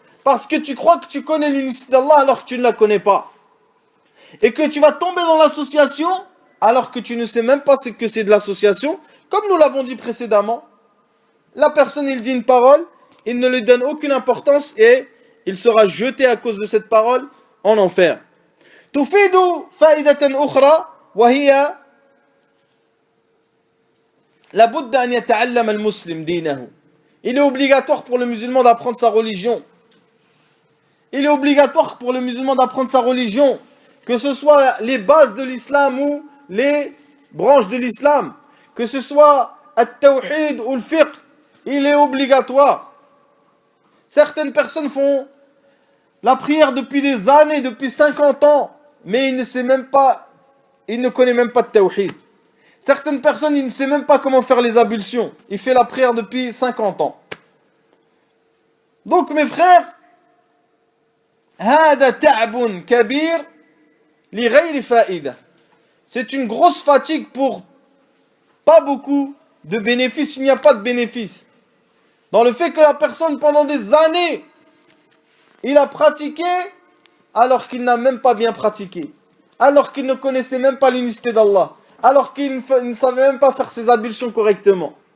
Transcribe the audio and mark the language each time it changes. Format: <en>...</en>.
<fr>Parce que tu crois que tu connais l'unicité d'Allah alors que tu ne la connais pas. Et que tu vas tomber dans l'association alors que tu ne sais même pas ce que c'est de l'association. Comme nous l'avons dit précédemment, la personne il dit une parole, il ne lui donne aucune importance et il sera jeté à cause de cette parole en enfer.</fr> <ar>تفيد فائدة أخرى وهي لابد أن يتعلم المسلم دينه.</ar> <fr>Il est obligatoire pour le musulman d'apprendre sa religion. Il est obligatoire pour le musulman d'apprendre sa religion, que ce soit les bases de l'islam ou les branches de l'islam, que ce soit at-tawhid ou le fiqh, il est obligatoire. Certaines personnes font la prière depuis des années, depuis 50 ans, mais il ne connaît même pas de tawhid. Certaines personnes, il ne sait même pas comment faire les ablutions. Il fait la prière depuis 50 ans. Donc mes frères,</fr> <ar>هذا تعب كبير لغير فائدة.</ar> <fr>C'est une grosse fatigue pour pas beaucoup de bénéfices. Il n'y a pas de bénéfice. Dans le fait que la personne, pendant des années, il a pratiqué alors qu'il n'a même pas bien pratiqué. Alors qu'il ne connaissait même pas l'unicité d'Allah. Alors qu'il ne savait même pas faire ses ablutions correctement.</fr>